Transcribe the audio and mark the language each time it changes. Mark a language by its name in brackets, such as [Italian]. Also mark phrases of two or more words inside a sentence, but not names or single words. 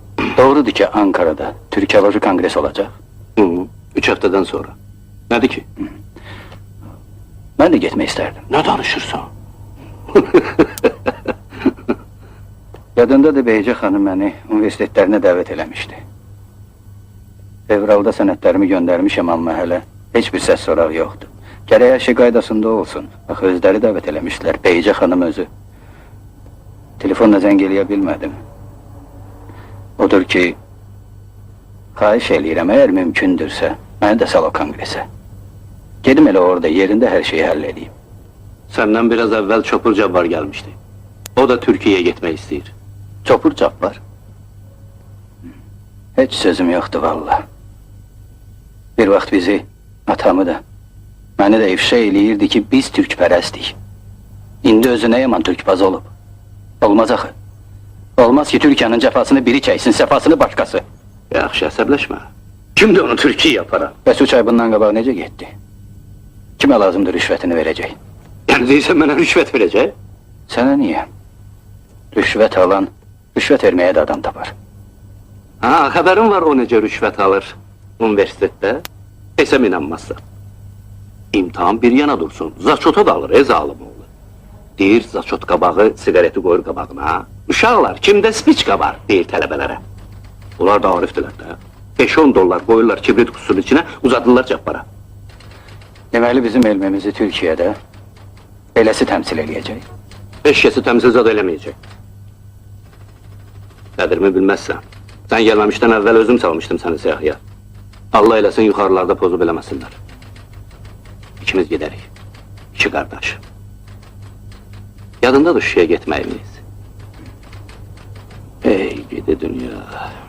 [Turkish] Doğrudur ki Ankara'da Türk Hava Kongresi olacak. 3 haftadan sonra. [Azerbaijani] Nədir ki? [Turkish] Ben de gitmek isterdim. [Azerbaijani] Ne danışırsan? Yadındadır Beyce xanım beni üniversitetlerine davet eləmişdi. Fevralda sənədlərimi göndermişim amma hələ heç bir səs soraq yoxdur. Gərək hər şey qaydasında olsun. Bax, özləri davet eləmişlər, Beyce xanım özü. Telefonla zəng eləyə bilmədim. Odur ki, xahiş eləyirəm, əgər mümkündürsə, məni də sal o kongresə. Gedim elə orada, yerində hər şeyi həll edeyim. [Turkish] Senden biraz evvel Çopur Cabbar gelmişti. O da Türkiye'ye gitmek istiyor. [Azerbaijani] Çopur Cabbar. Heç sözüm yoxdur valla. Bir vaxt bizi, atamı da, məni də ifşa eləyirdi ki, biz türkpərəstik. İndi özü nə yaman türkbaz olub? Olmaz axı. Olmaz ki, Türkiye'nin cəfasını biri çəksin, səfasını başqası. Yaxşı, əsəbləşmə. Kimdir onu Türkiye yapara? Bəs 3 ay bundan qabaq necə getdi? Kimə lazımdır rüşvətini verəcək? [Turkish] Yani değilse bana rüşvet verecek. [Azerbaijani] Sənə niyə? Rüşvət alan, rüşvət verməyə də adam tapar. [Turkish] Ha, haberin var o nece rüşvet alır üniversitede. [Azerbaijani] Desem inanmazsa. İmtihan bir yana dursun. Zaçota da alır, zalim oğlu. Deyir, zaçot qabağı, sigareti koyur qabağına. Uşaqlar, kimdə spiçka var, deyir tələbələrə. Bunlar da arifdirlər də. [Turkish] 5-10 dollar koyurlar kibrit kutusunun içine, uzadırlar Cabbara. [Azerbaijani] Deməli bizim elmimizi Türkiyədə beləsi təmsil eləyəcək. Eşyası temsil zad eləməyəcək. Qədirimi bilməzsən. [Turkish] Sen gelmemişten evvel özüm salmıştım seni siyahıya. Allah eylesin yukarılarda pozu bilemesinler. İkimiz giderik. 2 kardeş. [Azerbaijani] Yadındadır Şuşa'ya gitmeyimiz. [Turkish] Ey gidi dünya.